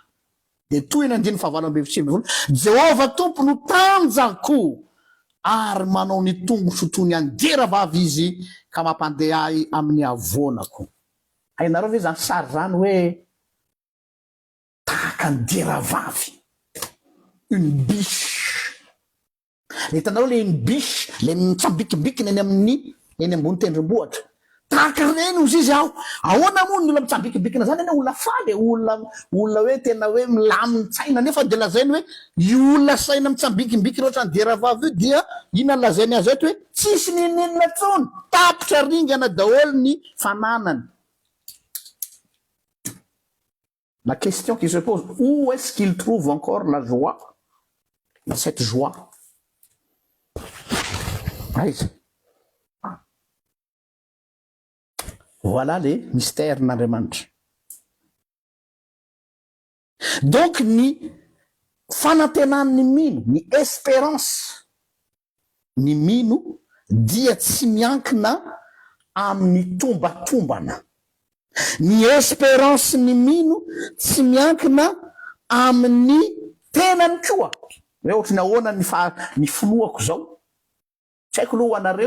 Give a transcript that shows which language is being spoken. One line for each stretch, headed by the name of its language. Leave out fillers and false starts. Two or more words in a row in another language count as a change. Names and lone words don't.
Malagasy: Dia toy ny andiny fahavalo amby efatra amby folo, Jehova tompo no tanjako ary manao ny tongoso toy ny angeravavy izy ka mampandeha ahy amin'ny avonako. Hainareo ve zany sary zany hoe tahaka angeravavy,
French: une biche.
Malagasy: Hitanareo le
French: une biche
Malagasy: le mitsambikibikina eny ambony tendrombohitra. Tahaka reny ozy izy aho. Ahoana moa ny olona mitsambikibikina zany eny olona faly, olona hoe tena hoe milaminy tsaina, nefa dia lazainy hoe io olona saina mitsambikibikina ohatrany geravavy io dia ina lazainy azy eto hoe tsisy ninina tsony, tapitra ringana daholo ny fananany.
French: La question qui se pose, où est-ce qu'il trouve encore la joie? Dans cette joie. Voilà les mystères n'Andriamanitra.
Malagasy: Donc ny fanantenan'ny mino, ny espérance ny mino dia tsy miankina amin'ny tombatombana. ny espérance ny mino tsy miankina amin'ny tenany koa hoe ohatra ny ahoana ny finoako zao tsy haiko aloha ho anareo